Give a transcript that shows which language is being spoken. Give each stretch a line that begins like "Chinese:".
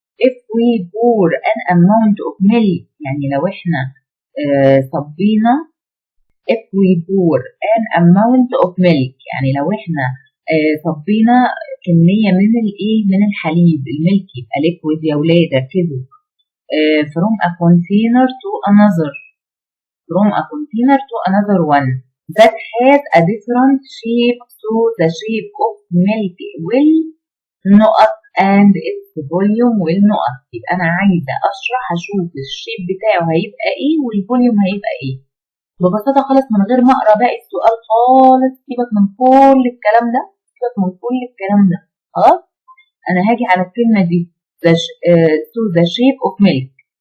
English: if we pour an amount of milk،
Arabic: يعني لو احنا صبينا if we pour an amount of milk، يعني لو احنا صبينا كمية من الايه؟ من الحليب، الملك يبقى liquid يا ولاد ركزوا.
English: from a container to another، from a container to another one that has a different shape to the shape of milk will نقط and its volume will نقط.
Arabic: يبقى انا عايزة اشرح اشوف الشيب بتاعه هيبقى ايه والفوليوم هيبقى ايه. ببساطة خالص من غير ما اقرا باقي السؤال خالص، سيبك من كل الكلام ده، سيبك من كل الكلام ده خلاص. انا هاجي على الكلمة دي
English: to the shape of milk.